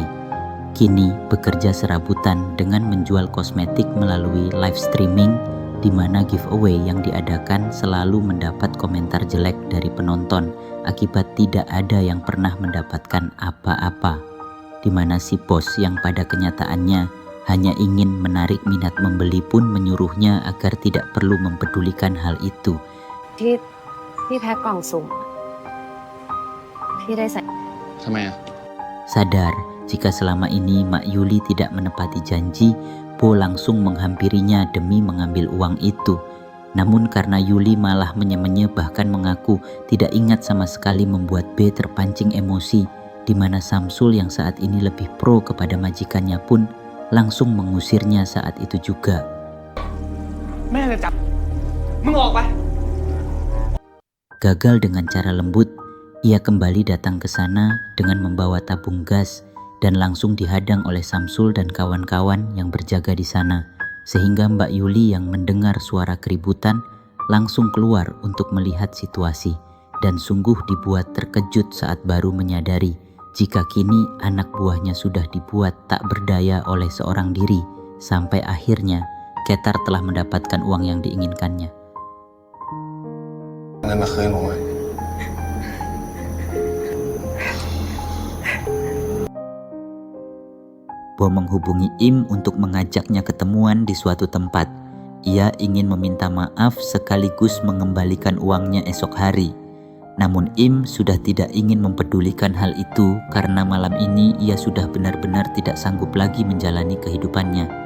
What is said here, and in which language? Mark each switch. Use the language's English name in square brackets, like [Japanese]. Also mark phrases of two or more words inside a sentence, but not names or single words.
[Indonesian] Kini bekerja serabutan dengan menjual kosmetik melalui [English] live streaming, [Indonesian] di mana giveaway yang diadakan selalu mendapat komentar jelek dari penonton akibat tidak ada yang pernah mendapatkan apa-apa, di mana si bos yang pada kenyataannya hanya ingin menarik minat membeli pun menyuruhnya agar tidak perlu mempedulikan hal itu. [Thai] พี่แพ็คกล่องสุ่มพี่ได้ใส่ ทำไมอ่ะ [Indonesian] Sadar jika selama ini Mak Yuli tidak menepati janji, Bo langsung menghampirinya demi mengambil uang itu. Namun karena Yuli malah menye-menye bahkan mengaku tidak ingat sama sekali membuat B terpancing emosi, di mana Samsul yang saat ini lebih pro kepada majikannya pun langsung mengusirnya saat itu juga. [Thai] แม่จะจับ มึงออกไป [Indonesian] Gagal dengan cara lembut, ia kembali datang ke sana dengan membawa tabung gas dan langsung dihadang oleh Samsul dan kawan-kawan yang berjaga di sana, sehingga Mbak Yuli yang mendengar suara keributan langsung keluar untuk melihat situasi. dan sungguh dibuat terkejut saat baru menyadari jika kini anak buahnya sudah dibuat tak berdaya oleh seorang diri, sampai akhirnya Ketar telah mendapatkan uang yang diinginkannya. [Thai] เงินมาคืนผมไหม [Indonesian] Bo menghubungi Im untuk mengajaknya ketemuan di suatu tempat. Ia ingin meminta maaf sekaligus mengembalikan uangnya esok hari. Namun Im sudah tidak ingin mempedulikan hal itu karena malam ini ia sudah benar-benar tidak sanggup lagi menjalani kehidupannya.